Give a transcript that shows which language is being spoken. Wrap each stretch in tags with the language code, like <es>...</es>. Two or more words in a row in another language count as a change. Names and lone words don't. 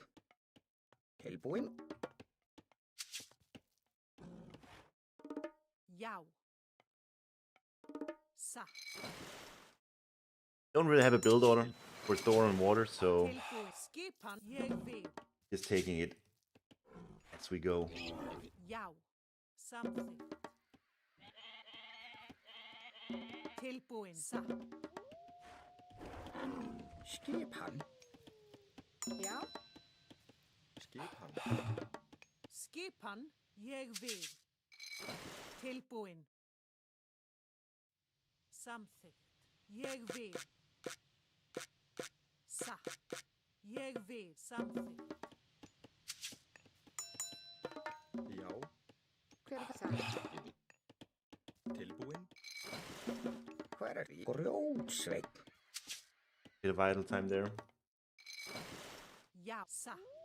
<is>Tilbúinn? Já. Sa.</is> <en>Don't really have a build order for Thor and Water, so</en> <is>Skipan. Ég vil.</is> <en>just taking it as we go.</en> <is>Já. Something. Tilbúinn. Sa. Skipan. Já. Skipan. Skipan. Ég vil. Tilbúinn. Samþykkt. Ég vil. Satt. Ég vil. Samþykkt. Já. Hver það? Tilbúinn? Hver því? Grjótsveinn.</is> <en>Bit of idle time there.</en> <is>Já. Satt.</is>